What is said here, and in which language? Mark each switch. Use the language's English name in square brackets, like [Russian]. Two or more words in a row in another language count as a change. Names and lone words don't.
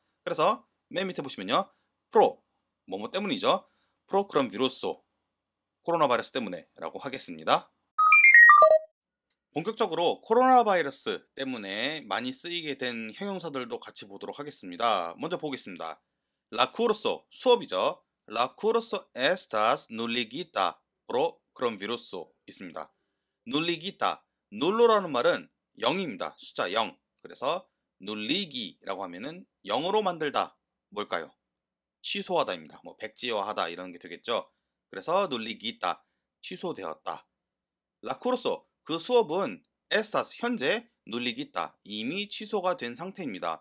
[Korean] 그래서 맨 밑에 보시면요. 프로 뭐뭐 때문이죠. [Esperanto] pro kron viruso [Korean] 코로나 바이러스 때문에라고 하겠습니다. 본격적으로 코로나 바이러스 때문에 많이 쓰이게 된 형용사들도 같이 보도록 하겠습니다. 먼저 보겠습니다. [Esperanto] La curso 수업이죠. La curso estas nulligita pro coronavirus 있습니다. [Korean] nulligita nullo라는 말은 0입니다. 숫자 0. 그래서 nulligi라고 하면은 0으로 만들다 뭘까요? 취소하다입니다. 뭐 백지화하다 이런 게 되겠죠. 그래서 nulligita 취소되었다. 라쿠로소 그 수업은 에스타스 현재 눌리기다 이미 취소가 된 상태입니다.